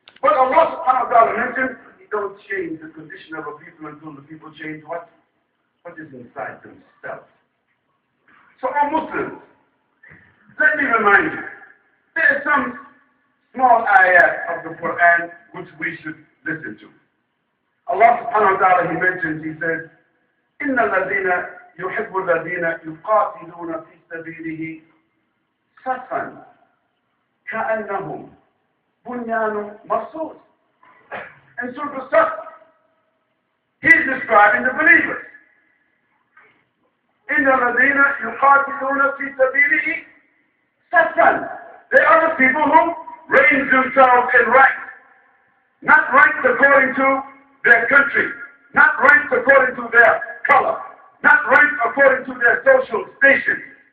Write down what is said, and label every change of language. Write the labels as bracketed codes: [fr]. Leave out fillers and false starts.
[en] But Allah subhanahu wa ta'ala mentioned He don't change the condition of a people until the people change what? what is inside themselves. So, all Muslims, let me remind you, there are some small ayat of the Quran which we should listen to. [ar] Allah subhanahu wa ta'ala, [en] He mentions, He says, [ar] إِنَّ الَّذِينَ يُحِبُّ الَّذِينَ يُقَاتِلُونَ فِي سَبِيلِهِ صَفًّا كَأَنَّهُمْ بُنْيَانٌ مَرْصُوصٌ. [en] And Surah Al-Saf, He's describing the believers. [ar] إِنَّ الَّذِينَ يُقَاتِلُونَ فِي سَبِيلِهِ صَفًّا. [en] They are the people who range themselves in ranks. Not ranked according to their country, not ranked according to their color, not ranked according to their social station.